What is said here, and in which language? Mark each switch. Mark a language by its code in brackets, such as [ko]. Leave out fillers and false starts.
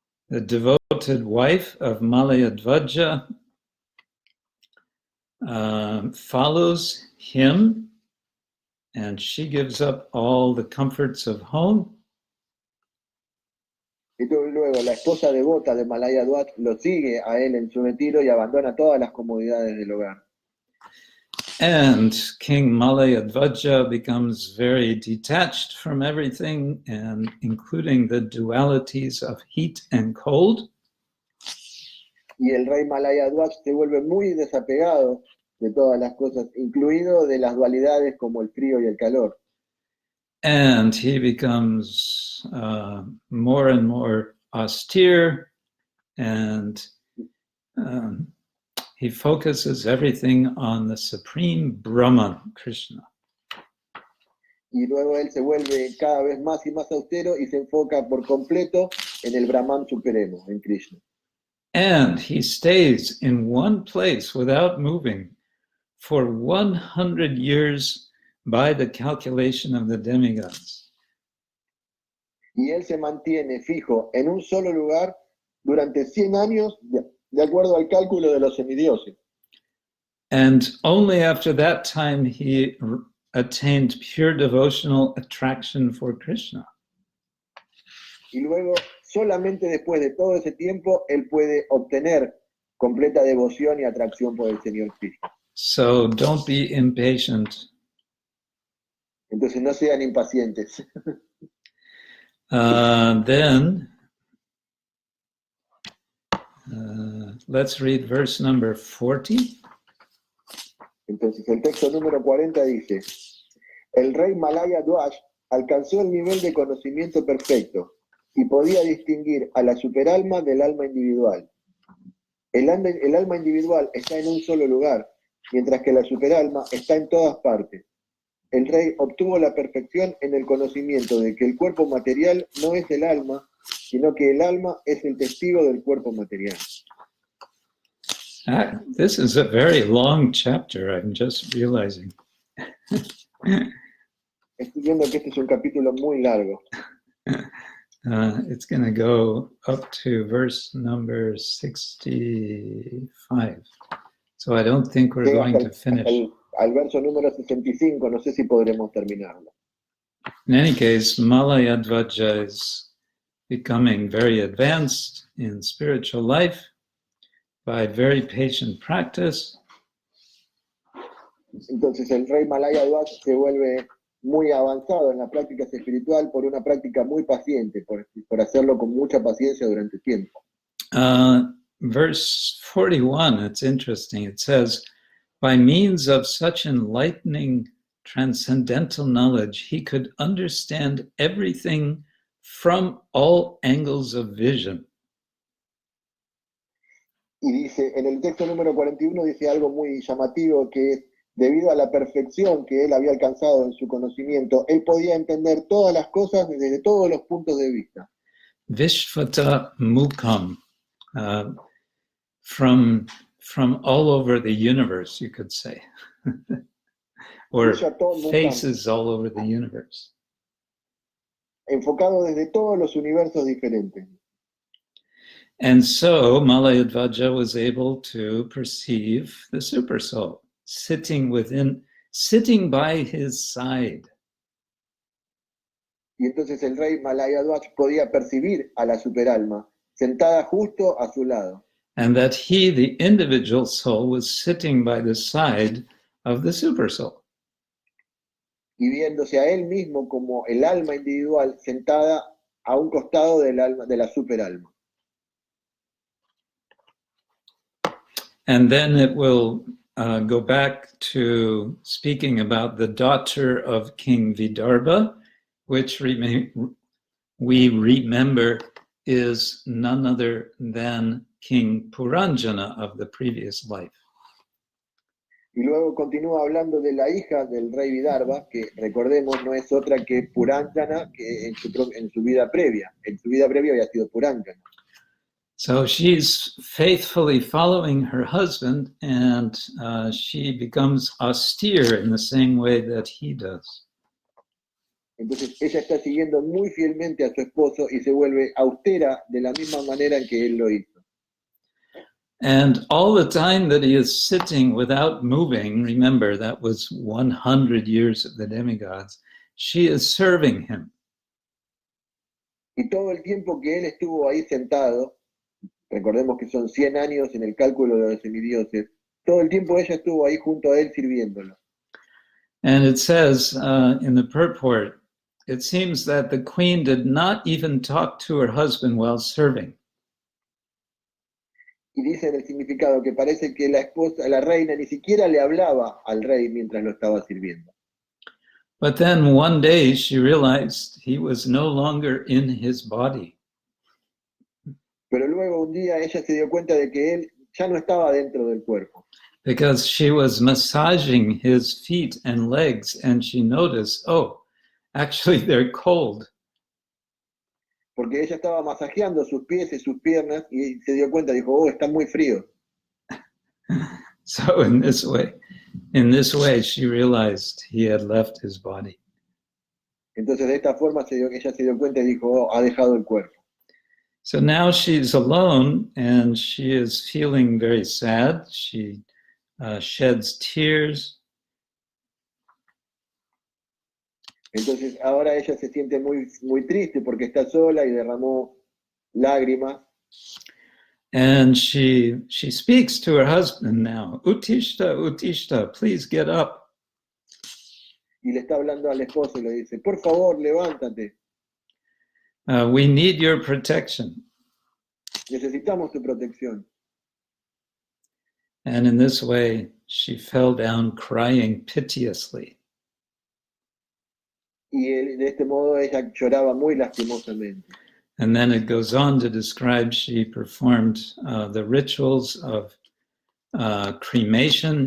[en] the devoted wife of Malayadvaja, follows him, and she gives up all the comforts of home. [es] Y luego la esposa devota de Malayadwaj lo sigue a él en su retiro y abandona todas las comodidades del hogar. [en] And King Malayadvaja becomes very detached from everything, and including the dualities of heat and cold. [es] Y el rey Malayadwaj se vuelve muy desapegado de todas las cosas, incluido de las dualidades como el frío y el calor. [en] And he becomes more and more austere, and he focuses everything on the supreme Brahman, Krishna. [es] Y luego él se vuelve cada vez más y más austero y se enfoca por completo en el Brahman supremo, en Krishna. [en] And he stays in one place without moving for 100 years by the calculation of the demigods. [es] Y él se mantiene fijo en un solo lugar durante 100 años de acuerdo al cálculo de los semidioses. [en] And only after that time he attained pure devotional attraction for Krishna. [es] Y luego, solamente después de todo ese tiempo, él puede obtener completa devoción y atracción por el Señor Krishna. [en] So don't be impatient. [es] Entonces no sean impacientes. [en] Then let's read verse number 40. [es] Entonces el texto número 40 dice: el rey Malayadwaj alcanzó el nivel de conocimiento perfecto y podía distinguir a la superalma del alma individual. El alma individual está en un solo lugar, mientras que la superalma está en todas partes. El rey obtuvo la perfección en el conocimiento de que el cuerpo material no es el alma, sino que el alma es el testigo del cuerpo material. [en] This is a very long chapter, I'm just realizing. [es] Estoy viendo que este es un capítulo muy largo. [en] It's going to go up to verse number 65. So I don't think we're going to finish. [es] Al verso número 65, no sé si podremos terminarlo. [en] In any case, Malayadvaja is becoming very advanced in spiritual life by very patient practice. [es] Entonces el rey Malayadwaj se vuelve muy avanzado en la práctica espiritual por una práctica muy paciente, por hacerlo con mucha paciencia durante tiempo. [en] Verse 41, it's interesting. It says, by means of such enlightening transcendental knowledge, he could understand everything from all angles of vision. [es] Y dice, en el texto número 41 dice algo muy llamativo, que es, debido a la perfección que él había alcanzado en su conocimiento, él podía entender todas las cosas desde todos los puntos de vista. [sa] Vishvata Mukam, [en] from all over the universe, you could say, or faces all over the universe. [es] Enfocado desde todos los universos diferentes. [en] And so Malayadvaja was able to perceive the Supersoul sitting by his side. [es] Y entonces el rey Malayadwaj podía percibir a la superalma sentada justo a su lado. [en] And that he, the individual soul, was sitting by the side of the Supersoul. [es] Y viéndose a él mismo como el alma individual sentada a un costado del alma, de la superalma. [en] And then it will go back to speaking about the daughter of King Vidarbha, which we remember is none other than King Puranjana of the previous life. [es] Y luego continúa hablando de la hija del rey Vidarbha, que recordemos no es otra que Puranjana, que en su vida previa. En su vida previa había sido Puranjana. [en] So she's faithfully following her husband, and she becomes austere in the same way that he does. [es] Entonces ella está siguiendo muy fielmente a su esposo y se vuelve austera de la misma manera en que él lo hizo. [en] And all the time that he is sitting without moving, remember that was 100 years of the demigods, she is serving him. [es] Y todo el tiempo que él estuvo ahí sentado, recordemos que son 100 años en el cálculo de los semidioses, todo el tiempo ella estuvo ahí junto a él sirviéndolo. [en] And it says in the purport, it seems that the queen did not even talk to her husband while serving. [es] Y dice en el significado que parece que la esposa, la reina, ni siquiera le hablaba al rey mientras lo estaba sirviendo. [en] But then one day she realized he was no longer in his body. [es] Pero luego un día ella se dio cuenta de que él ya no estaba dentro del cuerpo. [en] Because she was massaging his feet and legs, and she noticed, oh, actually they're cold. [es] Porque ella estaba masajeando sus pies y sus piernas y se dio cuenta, dijo, oh, está muy frío. [en] So in this way, she realized he had left his body. [es] Entonces de esta forma ella se dio cuenta y dijo, oh, ha dejado el cuerpo. [en] So now she's alone and she is feeling very sad. She sheds tears. [es] Entonces ahora ella se siente muy, muy triste porque está sola y derramó lágrimas. [en] And she speaks to her husband now. [sa] Utishta, Utishta, [en] please get up. [es] Y le está hablando al esposo y le dice, por favor, levántate. [en] We need your protection. [es] Necesitamos tu protección. [en] And in this way, she fell down crying piteously. [es] Y de este modo ella lloraba muy lastimosamente. [en] And then it goes on to describe she performed the rituals of cremation.